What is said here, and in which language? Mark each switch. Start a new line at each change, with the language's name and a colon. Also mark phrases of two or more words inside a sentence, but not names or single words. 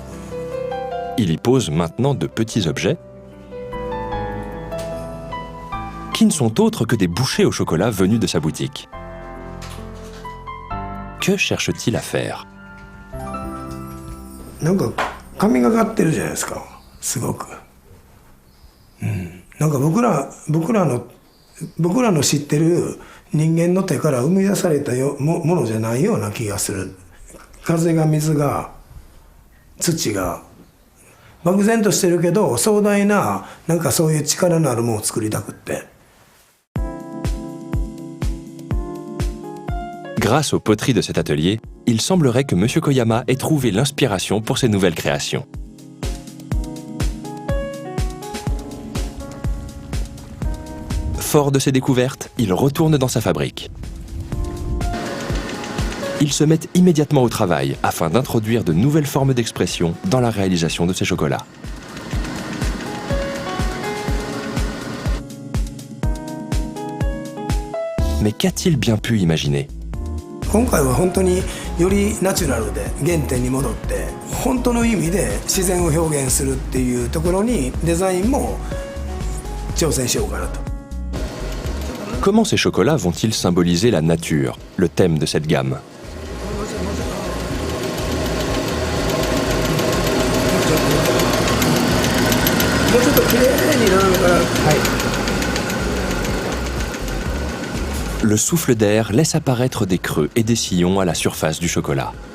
French: Il y pose maintenant de petits objets qui ne sont autres que des bouchées au chocolat venus de sa boutique. Que cherche-t-il à faire?
Japanese: なんか神がかってるじゃないですか、すごく。なんか僕らの知ってる人間の手から生み出されたものじゃないような気がする。風が水が土が漠然としてるけど壮大ななんかそういう力のあるものを作りたくって。
French: Grâce aux poteries de cet atelier, il semblerait que M. Koyama ait trouvé l'inspiration pour ses nouvelles créations. Fort de ses découvertes, il retourne dans sa fabrique. Il se met immédiatement au travail afin d'introduire de nouvelles formes d'expression dans la réalisation de ses chocolats. Mais qu'a-t-il bien pu imaginer?
Japanese: 今回は本当によりナチュラルで原点に戻って本当の意味で自然を表現するっていうところにデザインも挑戦しようかなと。
French: Comment ces chocolats vont-ils symboliser la nature, le thème de cette gamme? Le souffle d'air laisse apparaître des creux et des sillons à la surface du chocolat.